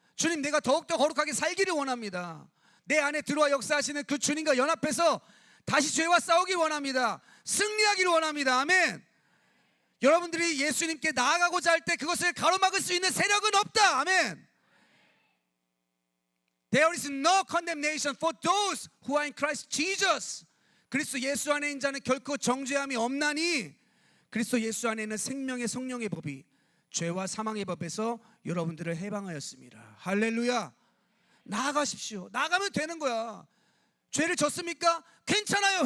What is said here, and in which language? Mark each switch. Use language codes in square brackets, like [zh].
[ko] 주님, 내가 더욱더 거룩하게 살기를 원합니다. 내 안에 들어와 역사하시는 그 주님과 연합해서 다시 죄와 싸우기 원합니다. 승리하기를 원합니다. 아멘. 여러분들이 예수님께 나아가고자 할 때 그것을 가로막을 수 있는 세력은 없다. 아멘. [en] There is no condemnation for those who are in Christ Jesus. [ko] 그리스도 예수 안에 있는 자는 결코 정죄함이 없나니 그리스도 예수 안에 있는 생명의 성령의 법이 죄와 사망의 법에서 여러분들을 해방하였습니다. 할렐루야. 나아가십시오. 나아가면 되는 거야. 죄를 졌습니까? 괜찮아요.